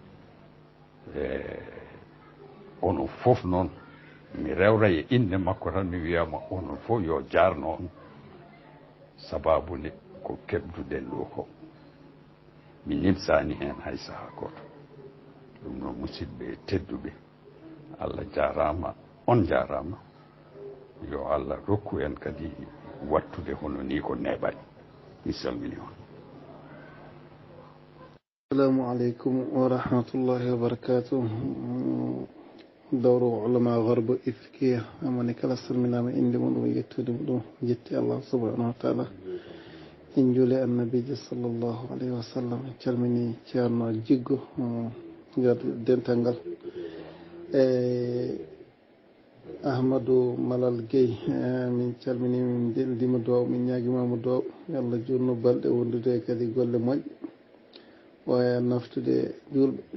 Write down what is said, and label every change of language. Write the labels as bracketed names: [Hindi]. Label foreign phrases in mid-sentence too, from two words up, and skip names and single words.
[Fula] onon fof noon mi rewra e inde makko tan mi wiyama onon fof yo jarno on sababu nde ko keɓduɗen ɗo ko mi nimsani hen hay saaha goto ɗum noon musidɓe tedduɓe Allah jarama on jarama yo Allah rokku en kadi wattude hono ni ko neɓani mi salmini on. [Arabic] السلام عليكم ورحمة الله وبركاته. [Fula] dawro ulama garbo ifkiya amani kala salminama inde muɗum yettude muɗum jetti Allah [Arabic] سبحانه وتعالى [Fula] en juule annabijo [Arabic] صلى الله عليه وسلم [Fula] en calmini ceerno Djiggo nder dental ngal Ahmadou Malal Gueye min calmini min deldima duwaw min ñaguimama duwaw yo Allah jurno balɗe wondude kadi golle moƴƴe waya naftude julɓe